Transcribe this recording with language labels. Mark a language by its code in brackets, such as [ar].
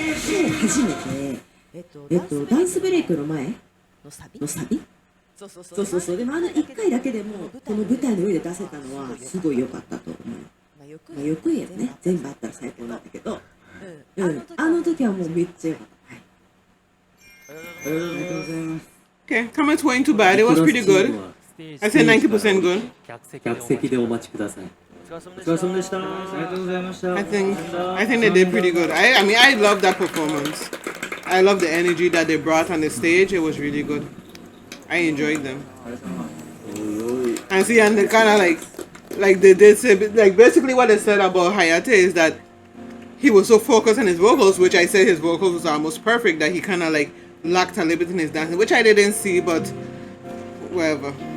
[ja] 今日初めてダンスブレイクの前のサビそうでも1回だけでもこの舞台の上で出せたのはすごい良かったと思う。よく言えばね、全部あったら最高なんだけど、あの時はもうめっちゃ良かった。ありがとうございます。 [en] Okay, comments weren't too bad. It was pretty good. I said 90% good. [ja] 客席でお待ちください。お疲れ様でした。ありがとうございました。 [en] I think they did pretty good. I mean, I love that performance. I love the energy that they brought on the stage. It was really good. I enjoyed them. And see, and they kind of like they did say, like basically what they said about Hayate is that he was so focused on his vocals, which I said his vocals was almost perfect, that he kind of like lacked a little bit in his dancing, which I didn't see, but whatever.